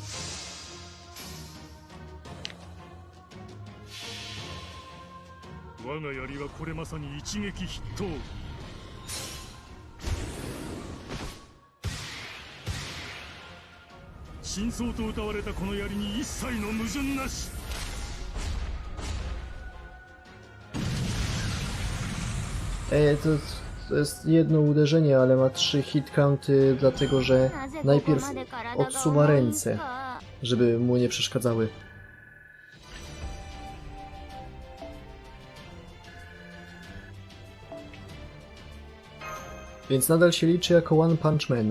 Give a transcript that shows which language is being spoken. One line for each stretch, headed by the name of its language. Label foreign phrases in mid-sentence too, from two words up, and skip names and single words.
Japanese: 我が槍はこれまさに一撃必到。真相と謳われたこの槍に一切の矛盾なし。
Polish: To jest jedno uderzenie, ale ma 3
English: hit county,
Polish: dlatego że najpierw odsuwa ręce, żeby mu nie przeszkadzały. Więc nadal się liczy jako One Punch Man.